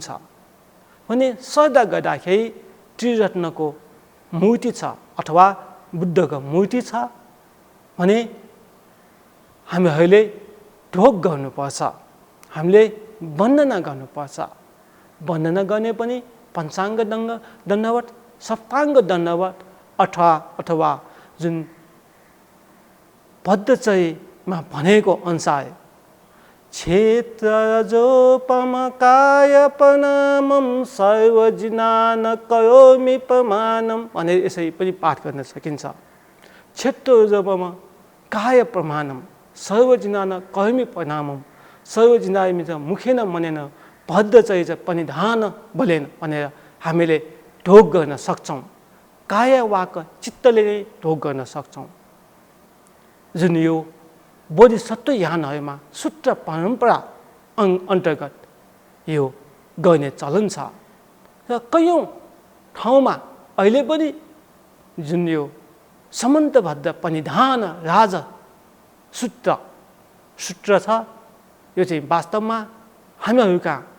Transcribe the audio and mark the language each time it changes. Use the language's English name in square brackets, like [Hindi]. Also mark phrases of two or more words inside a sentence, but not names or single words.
[Nepali] भने श्रद्धा गर्दाखेरि त्रिरत्नको मूर्ति छ अथवा बुद्धको मूर्ति छ भने हामीहरूले ढोग गर्नुपर्छ, हामीले वन्दना गर्नुपर्छ। वन्दना गर्ने पनि पञ्चाङ्ग दण्डवत, सप्ताङ्ग दण्डवत अथवा जुन पद्धतिमा भनेको अनुसार [Sanskrit] क्षेत्रजोपम काय प्रणामम सर्वजिनान करोमि प्रमाणम [Nepali] भनेर यसरी पनि पाठ गर्न सकिन्छ। [Sanskrit] क्षेत्रजोपम काय प्रमाणम सर्वजिनान करोमि प्रणामम, सर्वजिनामि त मुखेन मनेन भद्रचय परिधान बोलेन [Nepali] भनेर हामीले ढोग गर्न सक्छौँ। काय वाक चित्तले नै ढोग गर्न सक्छौँ। जुन यो बोधिसत्व यानहरूमा सूत्र परम्परा अन्तर्गत यो गर्ने चलन छ र कयौँ ठाउँमा अहिले पनि जुन यो समन्तबद्ध परिधान राज सूत्र छ, यो चाहिँ वास्तवमा हामीहरूका